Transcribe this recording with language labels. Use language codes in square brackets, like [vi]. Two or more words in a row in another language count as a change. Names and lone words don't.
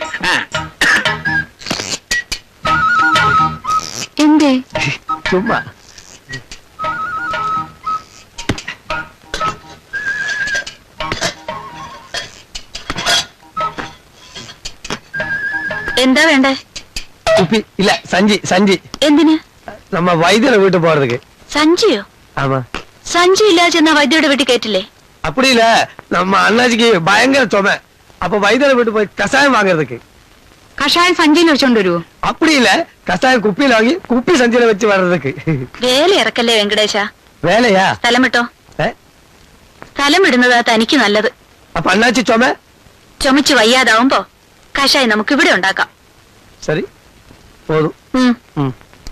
[ml] എന്തേ? ചുമ്മാ. എന്താ വേണ്ടേ? [ta] കുപ്പി இல்ல சஞ்சி. [ml] എന്തിന്? [ta] நம்ம வைத்தியரை வீட்டு போறதுக்கு. [ml] സഞ്ചിയോ? [ta] ஆமா. [ml] സഞ്ചി ഇല്ലാതെ ചെന്നാ വൈദ്യരുടെ വീട്ടിൽ കയറ്റില്ലേ? [ta] அப்படி இல்ல, நம்ம அண்ணாச்சிக்கு பயங்கர சுமை. அப்ப வைத்தியரை வீட்டு போய் கஷாயம் வாங்குறதுக்கு. [ml] കഷായം സഞ്ചിയിൽ വെച്ചോണ്ട് വരുവോ? [ta] அப்படி இல்ல, கஷாயம் குப்பியில வாங்கி குப்பி சஞ்சியில வச்சு வர்றதுக்கு. [ml] വേല ഇറക്കല്ലേ വെങ്കടേശ. [ta] வேலையா? [ml] സ്ഥലം വിട്ടോ. ഏ? സ്ഥലം വിടുന്നതാ തനിക്ക് നല്ലത്. [ta] அப்ப அண்ணாச்சி சுமை? [ml] ചുമച്ച് വയ്യാതാവുമ്പോ കഷായം നമുക്ക് ഇവിടെ ഉണ്ടാക്കാം. [ta] சரி போதும். ഉം. ம்.